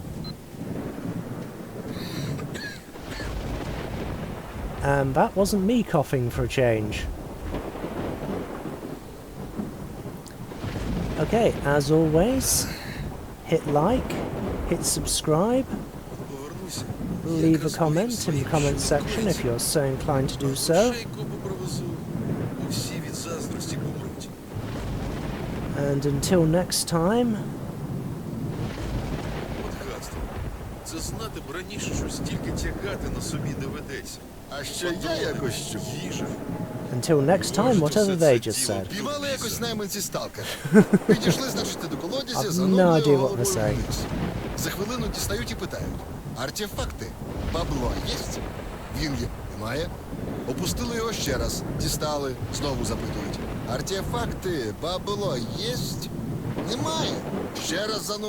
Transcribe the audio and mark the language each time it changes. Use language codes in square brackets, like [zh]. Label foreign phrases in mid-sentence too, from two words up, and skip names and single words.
[en] And that wasn't me coughing for a change. Okay, as always, hit like, hit subscribe, [uk] Повернуся. [en] leave a comment in the comment section if you're so inclined to do so. [uk] Шейку попривезу. Усі від заздрості помруть. [en] And until next time, [uk] От гадство. Це знати б раніше, що стільки тягати на собі доведеться. А ще я якось чув. Їжа. [en] until next time, whatever they just said. [uk] Півали якось найманці сталкер. Підійшли, значить, до колодязя, [en] I've no [uk] занурили [en] idea what [uk] головою [en] they're saying. [uk] вниз. За хвилину дістають і питають. Артефакти? Бабло єсть? Він є. Немає. Опустили його ще раз. Дістали. Знову запитують. Артефакти? Бабло єсть? Немає. Ще раз занурили.